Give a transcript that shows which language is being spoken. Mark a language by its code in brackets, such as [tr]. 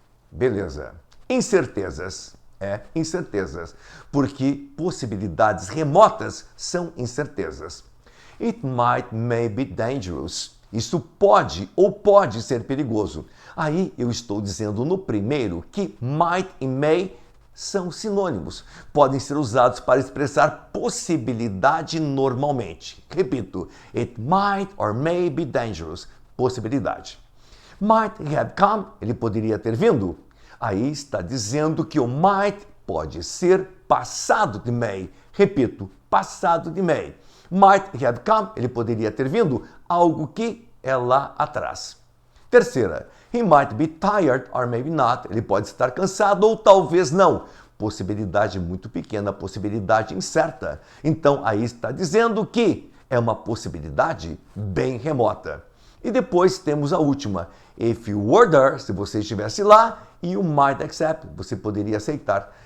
[pt] Beleza. Incertezas. Incertezas, porque possibilidades remotas são incertezas. [en] It may be dangerous. [pt] Isso pode ou pode ser perigoso. Aí eu estou dizendo no primeiro que might e may são sinônimos. Podem ser usados para expressar possibilidade normalmente. Repito, [en] it might or may be dangerous. [pt] Possibilidade. [en] Might have come. [pt] Ele poderia ter vindo. Aí está dizendo que o might pode ser passado de may. Repito, passado de may. [en] Might have come, [pt] ele poderia ter vindo, algo que é lá atrás. Terceira, [en] he might be tired or maybe not. [pt] Ele pode estar cansado ou talvez não. Possibilidade muito pequena, possibilidade incerta. Então, aí está dizendo que é uma possibilidade bem remota. E depois temos a última. [en] If you were there, [pt] se você estivesse lá, [en] you might accept, [pt] você poderia aceitar.